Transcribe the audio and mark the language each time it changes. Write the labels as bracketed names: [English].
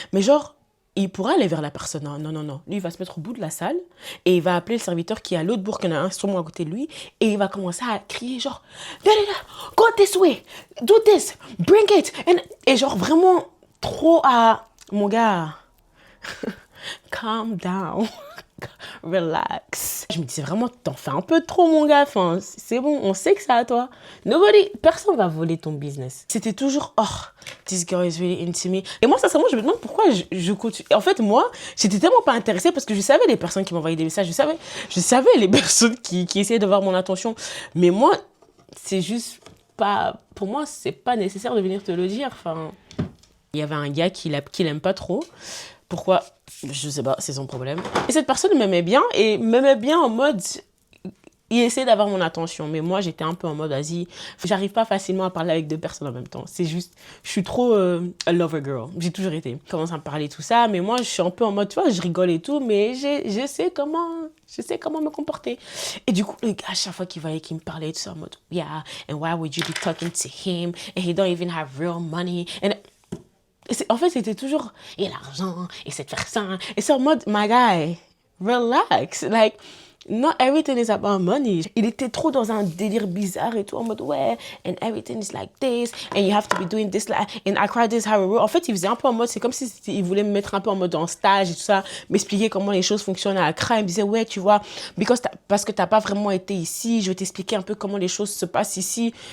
[French] Mais genre, il pourra aller vers la personne. Non. Lui, il va se mettre au bout de la salle, et il va appeler le serviteur qui est à l'autre bout, qu'il y en a un sûrement à côté de lui, et il va commencer à crier genre, [English] go this way, do this, bring it. [French] Et genre vraiment trop à, mon gars, [English] calm down. [French] Relax. Je me disais vraiment, t'en fais un peu trop, mon gars. C'est bon, on sait que c'est à toi. Personne va voler ton business. C'était toujours, [English] oh, this girl is really into me. [French] Et moi, sincèrement, je me demande pourquoi je continue. En fait, moi, j'étais tellement pas intéressée parce que je savais les personnes qui m'envoyaient des messages. Je savais les personnes qui essayaient d'avoir mon attention. Mais moi, c'est juste pas, pour moi, c'est pas nécessaire de venir te le dire. Il y avait un gars qui l'aime pas trop. Pourquoi? Je sais pas, c'est son problème. Et cette personne m'aimait bien, en mode, il essayait d'avoir mon attention. Mais moi, j'étais un peu en mode, vas-y, j'arrive pas facilement à parler avec deux personnes en même temps. C'est juste, je suis trop [English] a lover girl. [French] J'ai toujours été. Je commence à me parler tout ça, mais moi, je suis un peu en mode, tu vois, je rigole et tout, mais je sais comment me comporter. Et du coup, le gars, à chaque fois qu'il voyait qu'il me parlait, tout ça, en mode, [English] yeah, and why would you be talking to him? And he don't even have real money. [French] En fait, c'était toujours, et l'argent, et cette personne. Et c'est en mode, [English] my guy, relax. Like, not everything is about money. [French] Il était trop dans un délire bizarre et tout, en mode, ouais, [English] and everything is like this, and you have to be doing this, like, and I cried this, how it works. [French] En fait, il faisait un peu en mode, c'est comme si il voulait me mettre un peu en mode en stage et tout ça, m'expliquer comment les choses fonctionnent à Accra. Il me disait, ouais, tu vois, parce que t'as pas vraiment été ici, je vais t'expliquer un peu comment les choses se passent ici.